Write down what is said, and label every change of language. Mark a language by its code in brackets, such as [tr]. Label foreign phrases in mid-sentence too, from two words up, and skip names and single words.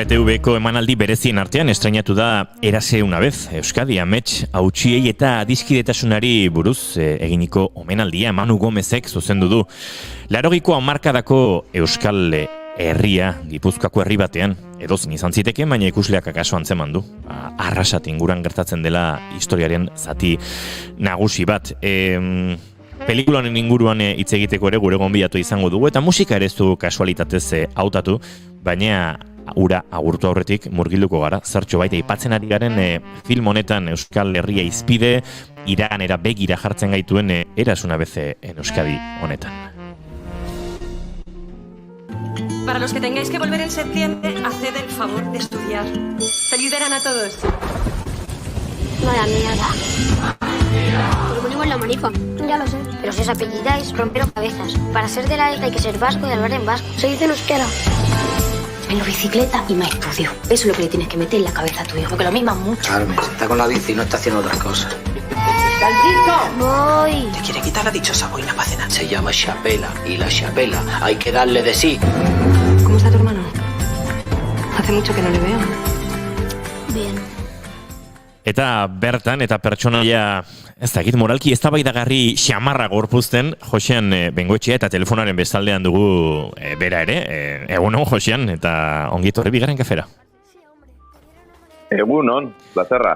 [eu] ITV-ko emanaldi berezien artean estrainatu da Erase una vez, Euskadi Amets hautsiei eta adiskidetasunari buruz eginiko omenaldia Manu Gomezek zuzendu du. 80ko hamarkadako Euskal herria, Gipuzkoako herri batean, edozein izan ziteke, baina ikusleak akaso antzeman du. Arrasat inguran gertatzen dela historiaren zati nagusi bat. Pelikulanen inguruan hitz egiteko ere gure gonbidatu izango dugu, eta musika ere ez du kasualitatez hautatu, baina ura agurtu aurretik murgilduko gara. Zertxo baita aipatzen ari garen film honetan Euskal Herria izpide, iraganera begira jartzen gaituen Eras una vez en Euskadi honetan. [es] Para los que tengáis que volver en septiembre, haced el favor de estudiar. ¡Feliz verano a todos! Vaya mierda. Pues ponemos la manifa. Ya lo sé. Pero si os apellidáis, romperos cabezas. Para ser de la isla hay que ser vasco y hablar en vasco. Se dice en euskera. Vengo bicicleta y me estudio. Eso es lo que le tienes que meter en la cabeza a tu hijo, porque lo mimas mucho. Carmen, si está con la bici y no está haciendo otras cosas. ¡Francisco! Voy. ¿Te quiere quitar la dichosa boina para cenar? Se llama chapela, y la chapela hay que darle de sí. ¿Cómo está tu hermano? Hace mucho que no le veo. Bien. [eu] Eta bertan, eta pertsonaia, ez dakit moralki eztabaidagarri xamarra gorpuzten, Josean Bengoetxea eta telefonaren bestaldean dugu bera ere. Egunon, Josean, eta ongitorri bigarren kafera. Egunon, plazerra.